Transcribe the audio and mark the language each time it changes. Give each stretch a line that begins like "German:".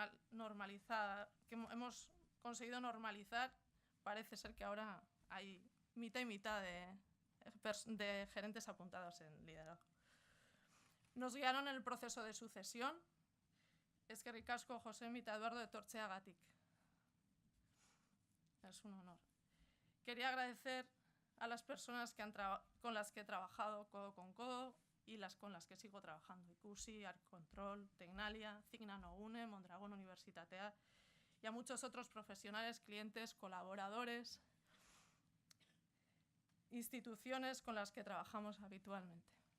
Spanish: Normalizada, que hemos conseguido normalizar, parece ser que ahora hay mitad y mitad de gerentes apuntados en liderazgo. Nos guiaron en el proceso de sucesión.
Basque: Eskerrik asko Josemi eta Eduardo etortzeagatik.
Spanish: Es un honor. Quería agradecer a las personas con las que he trabajado codo con codo y con las que sigo trabajando. Ikusi, Arcontrol, Tecnalia, Cigna Nogune, Mondragón Universitatea y a muchos otros profesionales, clientes, colaboradores, instituciones con las que trabajamos habitualmente.